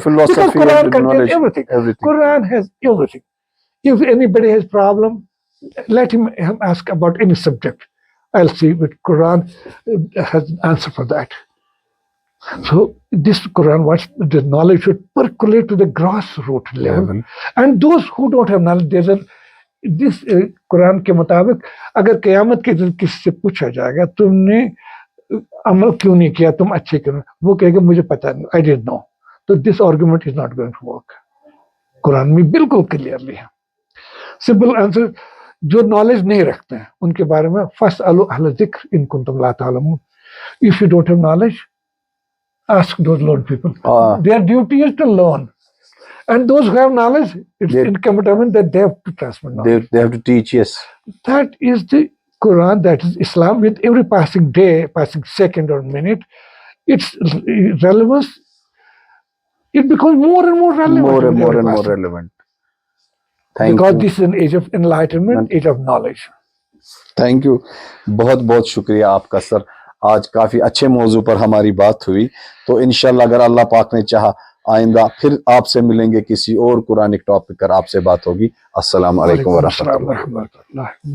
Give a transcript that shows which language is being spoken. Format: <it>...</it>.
<en>Philosophy, because Quran contains everything. Quran has everything. If anybody has problem, let him ask about any subject. I'll see, but Quran has an answer for that. So this Quran, the knowledge should percolate to the grassroots level. And those who don't have knowledge, this Quran</en> <hi>के मुताबिक अगर क़यामत के दिन किससे पूछा जाएगा तुमने अमल क्यों नहीं किया, तुम अच्छे क्यों, वो कहेगा मुझे पता नहीं,</hi> <en>I didn't know. So this argument is not going to work.</en> <hi>Quran में बिल्कुल क्लियरली है. सिंपल आंसर, जो नॉलेज नहीं रखते हैं उनके बारे में</hi> <ar>फस्अलू अहल ज़िक्र इन कुंतुम ला तालमून.</ar> <en>If you don't have knowledge, ask those learned people. Their duty is to learn. And those who have knowledge, it's incumbent that they have to transmit knowledge. They have to teach, yes. That is the Quran, that is Islam. With every passing day, passing second or minute, its relevance, it becomes more and more relevant. More and more relevant. Because this is an age of enlightenment, age of knowledge. Thank you.</en> <hi>बहुत बहुत शुक्रिया आपका sir. आज काफ़ी अच्छे मौजू पर हमारी बात हुई. तो इंशाल्लाह अगर अल्लाह पाक ने चाहा आइंदा फिर आपसे मिलेंगे, किसी और कुरानिक टॉपिक पर आपसे बात होगी. अस्सलाम वालेकुम व रहमतुल्लाह.</hi>